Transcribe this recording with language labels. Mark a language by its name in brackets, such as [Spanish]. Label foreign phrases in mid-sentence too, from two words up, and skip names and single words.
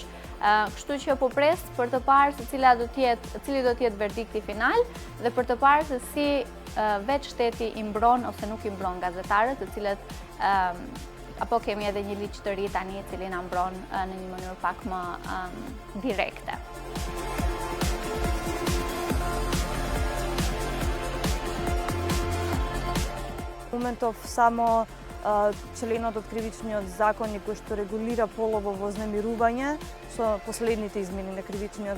[Albanian] Kështu që po pres për të parë se cili do të jetë verdikti final dhe për të parë se si veç shteti i mbron ose nuk i mbron gazetarët, të cilët apo kemi edhe një ligj të ri tani i cili na mbron në një mënyrë pak më direkte. [Macedonian] Моментов само членот од кривичниот законник кој што регулира полово вознемирување со последните измени на кривичниот